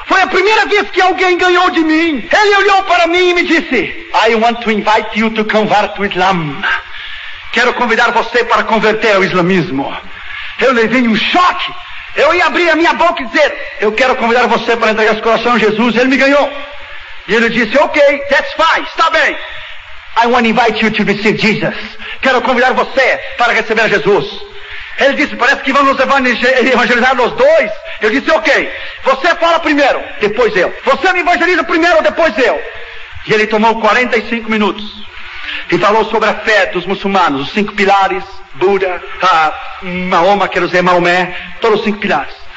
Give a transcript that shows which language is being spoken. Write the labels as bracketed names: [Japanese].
[Portuguese] Foi a primeira vez que alguém ganhou de mim. Ele olhou para mim e me disse: [English] I want to invite you to convert to Islam. [Portuguese] Quero convidar você para converter ao islamismo. Eu levei um choque. Eu ia abrir a minha boca e dizer: eu quero convidar você para entregar seu coração a Jesus. Ele me ganhou. E ele disse: [English] ok, that's fine, [Portuguese] está bem. [English] I want to invite you to receive Jesus. [Portuguese] Quero convidar você para receber Jesus. Ele disse: parece que vamos evangelizar nós dois. Eu disse: ok, você fala primeiro, depois eu. Você me evangeliza primeiro, depois eu. E ele tomou 45 minutos e falou sobre a fé dos muçulmanos, os 5 pilares: Buda, Mahoma, quero dizer Maomé, todos os 5 pilares.